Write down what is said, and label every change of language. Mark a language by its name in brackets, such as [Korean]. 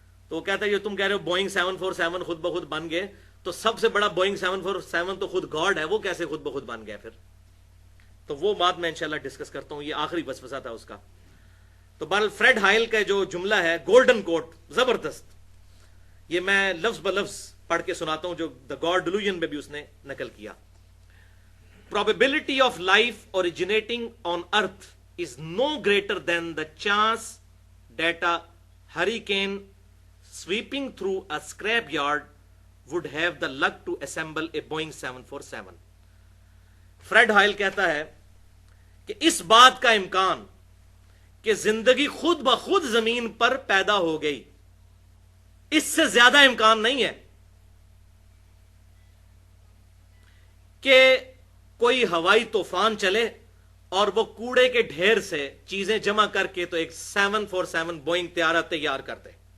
[Hindi] तो वो कहता है ये तुम कह रहे हो बोइंग 747 खुद ब खुद बन गए, तो सबसे बड़ा बोइंग 747 तो खुद गॉड है, वो कैसे खुद ब खुद बन गया फिर? तो वो बात मैं इंशाल्लाह डिस्कस करता हूं, ये आखिरी वसवसा था उसका। तो बहरहाल फ्रेड हाइल का जो जुमला है गोल्डन कोट, जबरदस्त, ये मैं लफ्ज ब लफ्ज पढ़ के सुनाता हूं जो द गॉड डिल्यूजन में भी उसने नकल किया। [English] Probability of life originating on earth is no greater than the chance that a hurricane sweeping through a scrapyard would have the luck to assemble a Boeing 747। [Hindi] Fred हाइल कहता है कि इस बात का इम्कान कि जिंदगी खुद ब खुद जमीन पर पैदा हो गई, इससे ज्यादा इम्कान नहीं है कि कोई हवाई तूफान चले और वो कूड़े के ढेर से चीजें जमा करके तो एक 747 बोइंग त्यारा तैयार कर दे।